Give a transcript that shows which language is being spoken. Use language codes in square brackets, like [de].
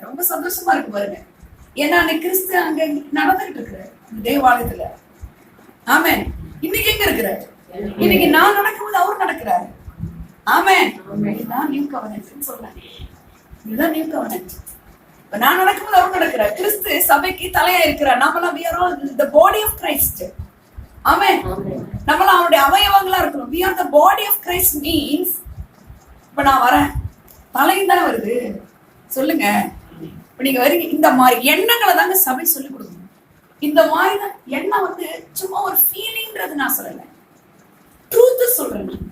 [ta] ரொம்ப சந்தோஷமா இருக்கு பாருங்க. ஏன்னா அன்னைக்கு கிறிஸ்து அங்க நடந்துகிட்டு இருக்கிறார் தேவாலயத்துல. ஆமென். இன்னைக்கு எங்க இருக்கிறாரு? இன்னைக்கு நான் நடக்கும்போது அவர் நடக்கிறாரு. ஆமென். இதுதான் நியூ கவர்னன்ட் சொல்றேன். இதுதான் நியூ கவர்னன்ட். இப்ப நான் நடக்கும்போது அவர் நடக்கிறார். கிறிஸ்து சபைக்கு தலையா இருக்கிறார். நம்மளாம் [en] we are all the body of Christ. [ta] ஆமென். நம்மளாம் அவருடைய அவயவங்களா இருக்கிறோம். [en] we are the body of Christ means [ta] இப்ப நான் வரேன், தலையும் தானே வருது. சொல்லுங்க, இப்ப நீங்க வரீங்க, இந்த மாதிரி எண்ணங்களை தாங்க சபை சொல்லி கொடுக்கணும். இந்த மாதிரி தான் எண்ணம் வந்து சும்மா ஒரு ஃபீலிங்ன்றது நான் சொல்லல, ட்ரூத் சொல்றேன்.